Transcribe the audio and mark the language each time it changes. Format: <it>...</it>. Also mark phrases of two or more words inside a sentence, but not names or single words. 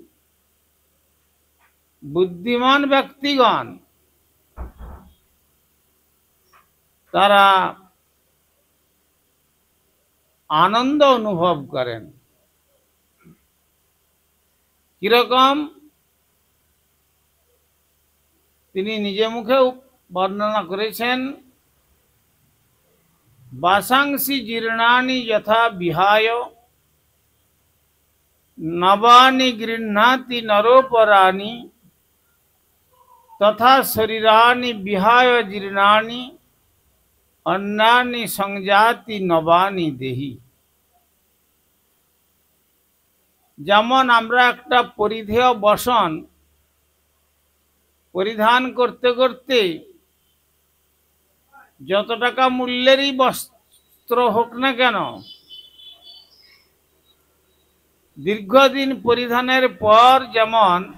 <bn>বুদ্ধিমান ব্যক্তিগণ তারা আনন্দ অনুভব করেন। কিরকম তিনি নিজে মুখে বর্ণনা করেছেন,</bn> <sa>বাসাংসি জীর্ণানি যথা বিহায় নবানি গৃহ্ণাতি নরোপরাণি তথা শরীরানি বিহায় জীর্ণানি অন্যানি সংজাতি নবানি দেহি।</sa> <bn>যেমন আমরা একটা পরিধেয় বসন পরিধান করতে করতে যত টাকা মূল্যেরই বস্ত্র হোক না কেন, দীর্ঘদিন পরিধানের পর যেমন</bn>